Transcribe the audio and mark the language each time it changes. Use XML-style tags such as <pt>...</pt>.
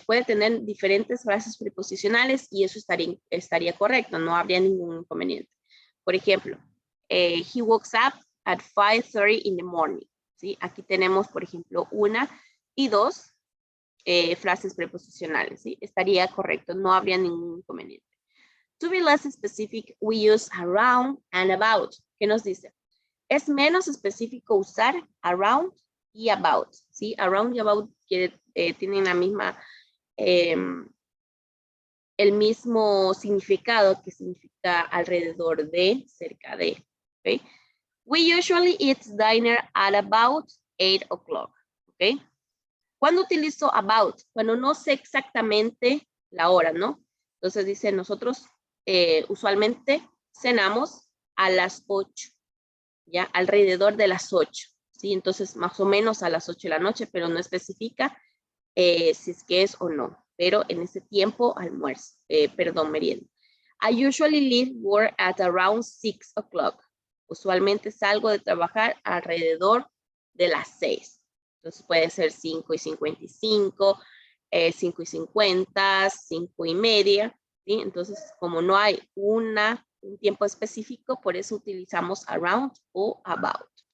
<es>Puede tener diferentes frases preposicionales y eso estaría correcto. No habría ningún inconveniente. Por ejemplo,</es> <en>he wakes up at 5:30 in the morning.</en> <es>¿Sí? Aquí tenemos, por ejemplo, una y dos frases preposicionales. ¿Sí? Estaría correcto. No habría ningún inconveniente.</es> <en>To be less specific, we use around and about.</en> <es>¿Qué nos dice? Es menos específico usar around y about. ¿Sí? Around y about tienen la misma, el mismo significado, que significa alrededor de, cerca de.</es> <en>¿Okay? We usually eat dinner at about 8 o'clock.</en> <es>¿Okay? ¿Cuándo utilizo about? Cuando no sé exactamente la hora, ¿no? Entonces dice, nosotros usualmente cenamos a las 8. ¿Ya? Alrededor de las 8. ¿Sí? Entonces, más o menos a las 8 de la noche, pero no especifica si es que es o no. Pero en ese tiempo, almuerzo, merienda.</es> <en>I usually leave work at around 6 o'clock.</en> <es>Usualmente salgo de trabajar alrededor de las 6. Entonces puede ser 5:55, 5:50, 5:30. ¿Sí? Entonces, como no hay un tiempo específico, por eso utilizamos around o about.</es>